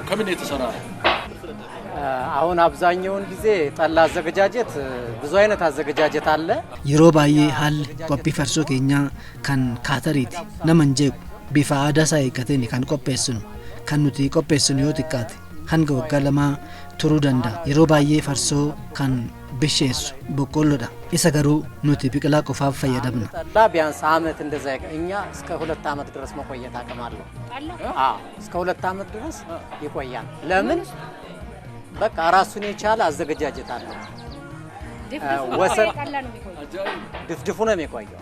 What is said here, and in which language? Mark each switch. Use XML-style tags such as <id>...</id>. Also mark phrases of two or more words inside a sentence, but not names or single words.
<am>ከምን የተሰራ ነው? አሁን አብዛኛውን ጊዜ ጠላ አዘገጃጀት ብዙ አይነት አዘገጃጀት አለ።</am> <om>yeroo baay'ee haalli qophii farsoo keenyaa kan kaatariiti naman jeequ bifa aadaa isaa eeggateen kan qopheessinu kan nuti qopheessinu yoo xiqqaate hanga waggaa lamaa turuu danda'a. yeroo baay'ee farsoo kan bisheessu boqqolloodha. isa garuu nuti biqilaa qofaaf fayyadamna.</om> <am>ጠላ ቢያንስ አመት እንደዛ እኛ እስከ 2 አመት ድረስ መቆየት አቅም አለው። እስከ 2 አመት ድረስ ይቆያል። ለምን? በቃ ራሱን የቻለ አዘገጃጀት አለ። ወሰን ድፍድፉ ነው የሚቆየው።</am>